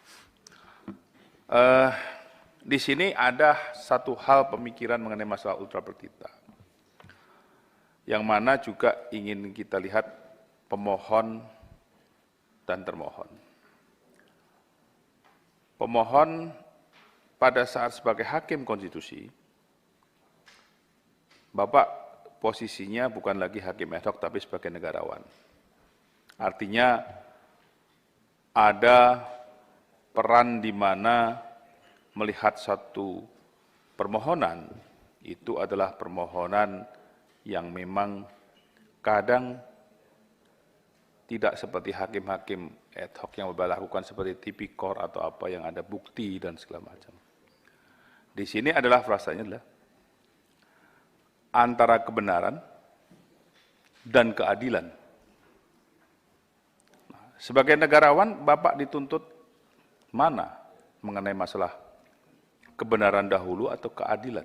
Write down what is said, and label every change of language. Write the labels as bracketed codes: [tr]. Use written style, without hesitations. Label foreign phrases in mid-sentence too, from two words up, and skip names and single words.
[id] Di sini ada satu hal pemikiran mengenai masalah [la] ultra petita, [id] yang mana juga ingin kita lihat pemohon dan termohon. Pemohon pada saat sebagai hakim konstitusi, Bapak posisinya bukan lagi hakim [la] ad hoc [id] tapi sebagai negarawan. Artinya ada peran di mana melihat satu permohonan itu adalah permohonan yang memang kadang tidak seperti hakim-hakim [la] ad hoc [id] yang lakukan seperti tipikor atau apa yang ada bukti dan segala macam. Di sini adalah frasanya adalah antara kebenaran dan keadilan. Nah, sebagai negarawan, Bapak dituntut mana mengenai masalah kebenaran dahulu atau keadilan?